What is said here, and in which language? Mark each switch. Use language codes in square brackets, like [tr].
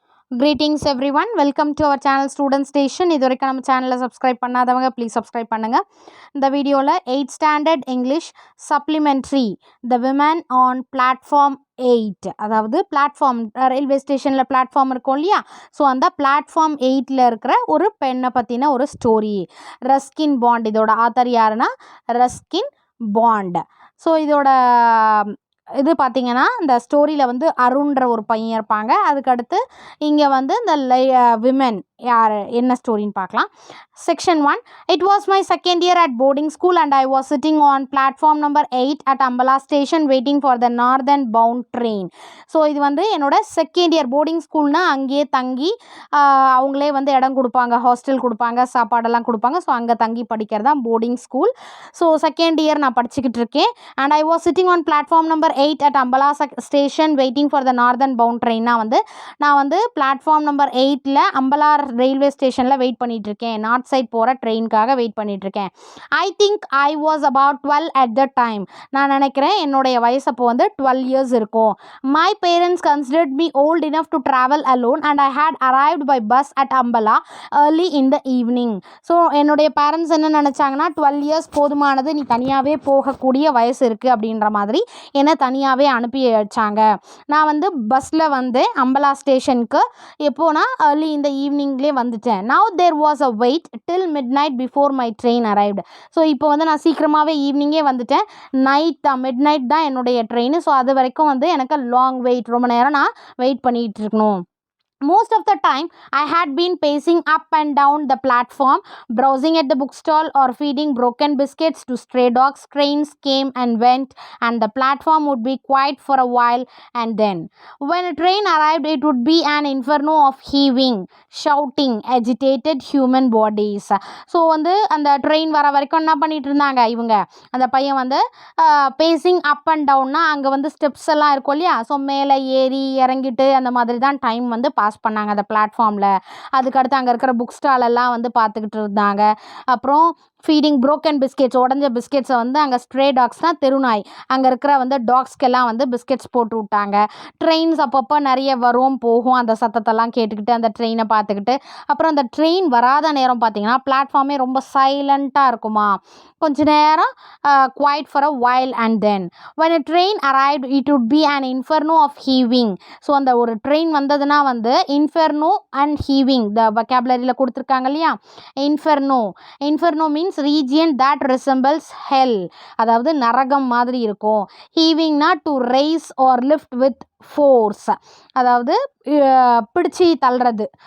[en] Greetings everyone, welcome to our channel Student Station. [ta] இதுவரைக்கும் நம்ம சேனலை சப்ஸ்கிரைப் பண்ணாதவங்க ப்ளீஸ் சப்ஸ்கிரைப் பண்ணுங்க. இந்த வீடியோவில் 8th standard English supplementary the women on platform 8, அதாவது பிளாட்ஃபார்ம் ரயில்வே ஸ்டேஷனில் பிளாட்ஃபார்ம் இருக்கும் இல்லையா, ஸோ அந்த பிளாட்ஃபார்ம் 8ல் இருக்கிற ஒரு பெண்ணை பற்றின ஒரு ஸ்டோரி. ரஸ்கின் பாண்ட், இதோட ஆத்தர் யாருன்னா ரஸ்கின் பாண்ட். ஸோ இதோட இது பார்த்திங்கன்னா இந்த ஸ்டோரியில் வந்து அருண்ன்ற ஒரு பையன் இருப்பாங்க. அதுக்கடுத்து இங்கே வந்து இந்த விமன் யார் என்ன ஸ்டோரின்னு பார்க்கலாம். [en] Section 1. It was my second year at boarding school and I was sitting on platform number 8 at Ambala station waiting for the northern bound train. [ta] So இது வந்து என்னோட செகண்ட் இயர் போர்டிங் ஸ்கூல்னால் அங்கேயே தங்கி அவங்களே வந்து இடம் கொடுப்பாங்க, ஹாஸ்டல் கொடுப்பாங்க, சாப்பாடெல்லாம் கொடுப்பாங்க. ஸோ அங்கே தங்கி படிக்கிறது தான் boarding school. So second year நான் படிச்சுக்கிட்டு இருக்கேன். [en] And I was sitting on platform number 8 at Ambala station waiting for the northern bound train. [ta] நான் வந்து பிளாட்ஃபார்ம் நம்பர் 8ல் அம்பலா ரயில்வே ஸ்டேஷனில் வெயிட் பண்ணிகிட்டு இருக்கேன். நார்த் சைட் போகிற ட்ரெயினுக்காக வெயிட் பண்ணிகிட்ருக்கேன். [en] I think I was about 12 at the time. [ta] நான் நினைக்கிறேன் என்னுடைய வயசு அப்போ வந்து 12 years இருக்கும். [en] My parents considered me old enough to travel alone and I had arrived by bus at Ambala early in the evening. [ta] So என்னுடைய parents என்ன நினச்சாங்கன்னா 12 years போதுமானது, நீ தனியாகவே போகக்கூடிய வயசு இருக்குது அப்படின்ற மாதிரி என்னை தனியாகவே அனுப்பி வச்சாங்க. நான் வந்து பஸ்ஸில் வந்து அம்பலா ஸ்டேஷனுக்கு எப்போனா ஏர்லி இந்த ஈவினிங்லேயே வந்துட்டேன். [en] Now there was a wait till midnight before my train arrived. [ta] So இப்போ வந்து நான் சீக்கிரமாகவே ஈவினிங்கே வந்துட்டேன். நைட் தான், மிட் நைட் தான் என்னுடைய ட்ரெயின். ஸோ அது வரைக்கும் வந்து எனக்கு லாங் வெயிட், ரொம்ப நேரம் நான் வெயிட் பண்ணிகிட்டு இருக்கணும். [en] Most of the time, I had been pacing up and down the platform, browsing at the bookstall or feeding broken biscuits to stray dogs. Trains came and went, and the platform would be quiet for a while, and then, when a train arrived, it would be an inferno of heaving, shouting, agitated human bodies. [ta] So வந்து அந்த train வர வரைக்கும் என்ன பண்ணிட்டு இருந்தாங்க இவங்க, அந்த பையன் வந்து பேசிங் அப் அண்ட் டவுன்னா அங்கே வந்து ஸ்டெப்ஸ் எல்லாம் இருக்கும் இல்லையா, ஸோ மேலே ஏறி இறங்கிட்டு அந்த மாதிரி தான் டைம் வந்து பாஸ் பண்ணாங்க அந்த பிளாட்ஃபார்மில். அதுக்கடுத்து அங்கே இருக்கிற புக் ஸ்டாலெல்லாம் வந்து பார்த்துக்கிட்டு இருந்தாங்க. அப்புறம் ஃபீடிங் ப்ரோக்கன் பிஸ்கெட்ஸ், உடஞ்ச பிஸ்கெட்ஸை வந்து அங்கே ஸ்ட்ரே டாக்ஸ்னால் தெருநாய், அங்கே இருக்கிற வந்து டாக்ஸ்க்கெல்லாம் வந்து பிஸ்கெட்ஸ் போட்டு விட்டாங்க. ட்ரெயின்ஸ் அப்பப்போ நிறைய வரும் போகும், அந்த சத்தத்தெல்லாம் கேட்டுக்கிட்டு அந்த ட்ரெயினை பார்த்துக்கிட்டு. அப்புறம் அந்த ட்ரெயின் வராத நேரம் பார்த்திங்கன்னா பிளாட்ஃபார்மே ரொம்ப சைலண்ட்டாக இருக்குமா. கொஞ்ச நேரம் [en] Quiet for a while and then when a train arrived it would be an inferno of heaving. [ta] So அந்த ஒரு ட்ரெயின் வந்ததுன்னா வந்து இன்ஃபெர்னோ அண்ட் ஹீவிங் த வொக்காபுலரியில் கொடுத்துருக்காங்க இல்லையா. [en] inferno means region that resembles hell, [ta] அதாவது நரகம் மாதிரி இருக்கும். [en] ஹீவிங்னா to rise or lift with force, [ta] அதாவது பிடிச்சி தள்ளுறது.